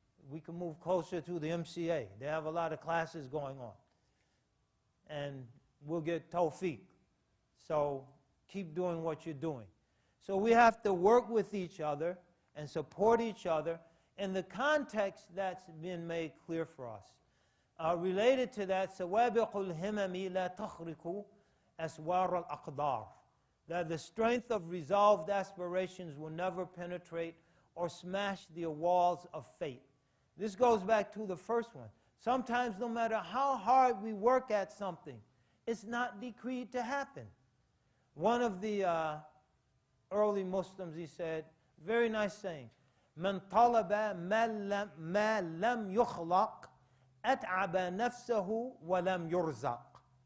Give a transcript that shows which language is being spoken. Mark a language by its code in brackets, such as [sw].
[en] We can move closer to the MCA. They have a lot of classes going on. And we'll get tawfiq. So keep doing what you're doing. So we have to work with each other and support each other in the context that's been made clear for us. Related to that, [ar] سَوَابِقُ الْهِمَمِ لَا تَخْرِقُ أَسْوَارَ الْأَقْدَارِ. [en] That the strength of resolved aspirations will never penetrate or smash the walls of fate. This goes back to the first one. Sometimes no matter how hard we work at something, it's not decreed to happen. One of the early Muslims, he said, very nice saying, [ar] مَنْ طَلَبَ مَا لَمْ يُخْلَقْ أَتْعَبَ نَفْسَهُ وَلَمْ يُرْزَقْ.